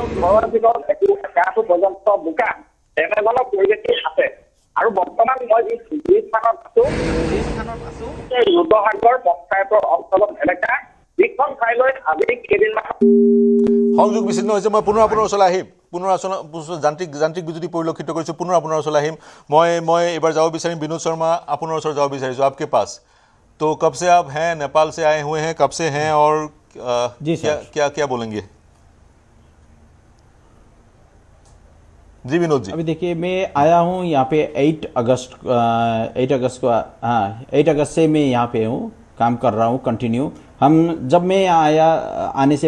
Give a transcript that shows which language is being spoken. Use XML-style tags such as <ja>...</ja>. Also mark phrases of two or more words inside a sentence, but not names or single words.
<as>ঘৰৰ ভিতৰত গাটো পৰ্যন্ত বোকা তেনেধৰণৰ পৰিৱেশী আছে আৰু বৰ্তমান মই যি স্থানত আছো ৰুদ্ৰসাগৰ পঞ্চায়তৰ অঞ্চলত এলেকা যিখন ঠাইলৈ আজি কেইদিনমান সংযোগ বিচ্ছিন্ন হৈছে মই পুনৰ আপোনাৰ ওচৰলৈ আহিম পুনৰ যান্ত্ৰিক বিজুতি পৰিলক্ষিত কৰিছোঁ পুনৰ আপোনাৰ ওচৰলৈ আহিম মই এবাৰ যাব বিচাৰিম বিনোদ শৰ্মা আপোনাৰ ওচৰত যাব বিচাৰিছোঁ</as> <hi>आपके पास तो कब से आप हैं नेपाल से आए हुए हैं कब से हैं और जी सर। क्या क्या बोलेंगे जी विनोद जी अभी देखिए मैं आया हूँ यहाँ पे 8 अगस्त को 8 अगस्त से मैं यहाँ पे हूँ काम कर रहा हूँ कंटिन्यू हम जब मैं आया आने से</hi>